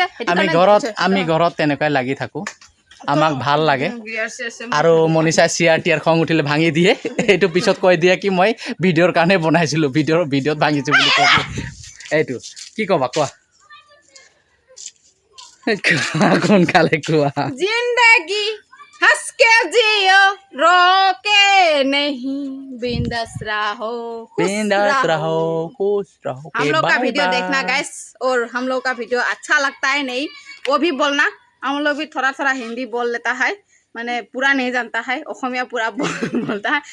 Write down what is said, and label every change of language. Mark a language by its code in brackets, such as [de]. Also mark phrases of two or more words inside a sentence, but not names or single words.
[as] আমি ঘৰত তেনেকুৱাই লাগি থাকোঁ, আমাক ভাল লাগে। আৰু মনীষাই চিয়াৰ টিয়াৰ খং উঠিলে ভাঙি দিয়ে, এইটো পিছত কৈ দিয়ে কি মই ভিডিঅ'ৰ কাৰণে বনাইছিলোঁ, ভিডিঅ'ত ভাঙিছোঁ বুলি কৈ দিয়ে। এইটো কি ক'বা কোৱা? সোনকালে কোৱা। [hi] জিন্দগী हंस के जियो रोके नहीं बिंदास रहो खुश रहो। हम लोग का वीडियो देखना गाइस, और हम लोग का वीडियो अच्छा लगता है नहीं वो भी बोलना। हम लोग भी थोड़ा थोड़ा हिंदी बोल लेता है, मैंने पूरा नहीं जानता है, ओखमिया पूरा बोलता है।